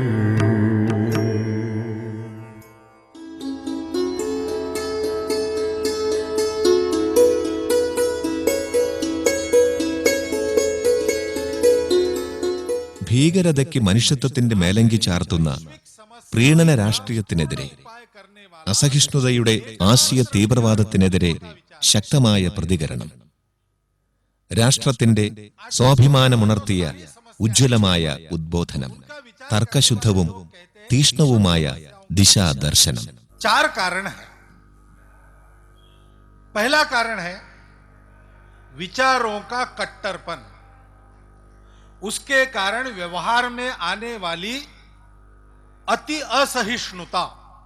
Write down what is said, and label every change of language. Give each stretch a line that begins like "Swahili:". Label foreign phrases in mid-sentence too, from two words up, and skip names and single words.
Malayalam: ഭീകരതയ്ക്ക് മനുഷ്യത്വത്തിന്റെ മേലങ്കി ചാർത്തുന്ന പ്രീണന രാഷ്ട്രീയത്തിനെതിരെ, അസഹിഷ്ണുതയുടെ ആശയ തീവ്രവാദത്തിനെതിരെ ശക്തമായ പ്രതികരണം. രാഷ്ട്രത്തിന്റെ സ്വാഭിമാനമുണർത്തിയ ഉജ്ജ്വലമായ ഉദ്ബോധനം. തർക്കശുദ്ധവും തീഷ്ണവുമായ ദിശാദർശനം.
Hindi: 4 कारण है. पहला कारण है विचारों का कट्टरपन. उसके कारण व्यवहार में आने वाली अति असहिष्णुता.